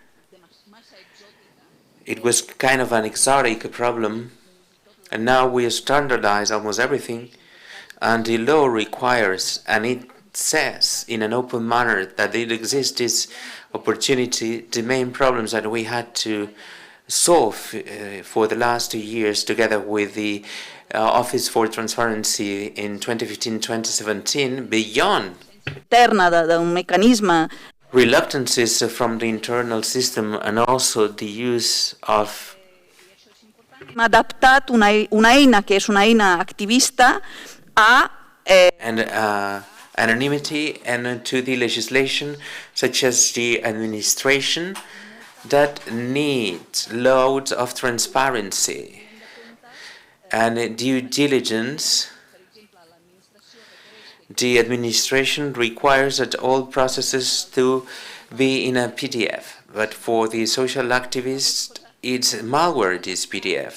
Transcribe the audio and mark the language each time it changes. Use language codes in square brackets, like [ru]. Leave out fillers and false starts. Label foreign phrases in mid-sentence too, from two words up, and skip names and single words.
[en] it was kind of an exotic problem, and now we standardize almost everything, and the law requires, and it says in an open manner that it exists this opportunity. The main problems that we had to solve for the last 2 years together with the Office for Transparency in 2015-2017, beyond [ca] d'un mecanisme [en] reluctances from the internal system and also the use of [ca] hem adaptat una eina que és una eina activista a [en] anonymity and to the legislation such as the administration that needs loads of transparency and due diligence. The administration requires that all processes to be in a PDF, but for the social activists, it's malware, this PDF.